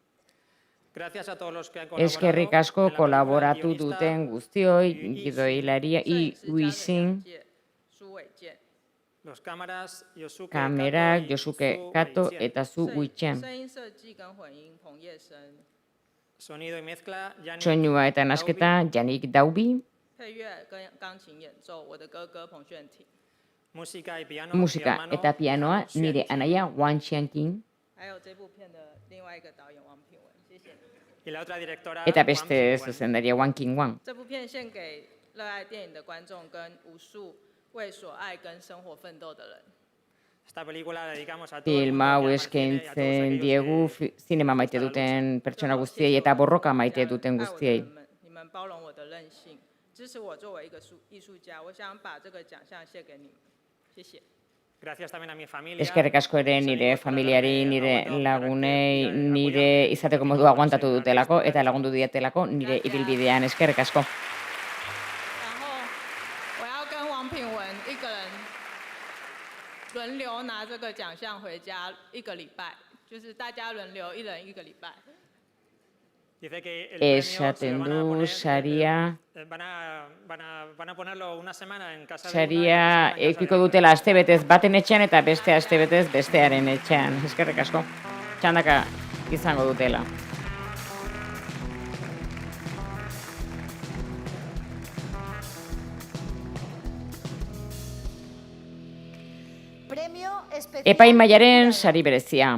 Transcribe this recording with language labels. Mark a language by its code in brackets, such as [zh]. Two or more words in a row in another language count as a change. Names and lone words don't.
[eu] Eskerrik asko kolaboratu duten guztioi, Gidoilaria, Uixin, kamerak, Yosuke Kato eta Zu Uichen. [zh] 声音设计跟混音彭叶生， [eu] Soinua eta nasketa Yannick Daubi, [zh] 配乐跟钢琴演奏我的哥哥彭炫挺， [eu] musika eta pianoa nire anaia Wang Xianqing, [zh] 还有这部片的另外一个导演王品文，谢谢你。 [eu] eta beste zuzendaria Wang Qingwang. [zh] 这部片献给热爱电影的观众跟无数为所爱跟生活奋斗的人。 [eu] Film hau eskaintzen diegu zinema maite duten pertsona guztiei eta borroka maite duten guztiei. [zh] 你们包容我的任性，支持我作为一个艺术家，我想把这个奖项献给你们，谢谢。 [eu] Eskerrik asko ere nire familiari, nire lagunei, nire izateko modua aguantatu dutelako eta lagundu dietelako nire ibilbidean. Eskerrik asko. [zh] 然后我要跟王品文一个人轮流拿这个奖项回家1个礼拜，就是大家轮流一人1个礼拜。 [eu] Esaten du saria eukiko dutela astebetez baten etxean eta beste astebetez bestearen etxean. Eskerrik asko. Txandaka izango dutela. Epaimahaiaren sari berezia.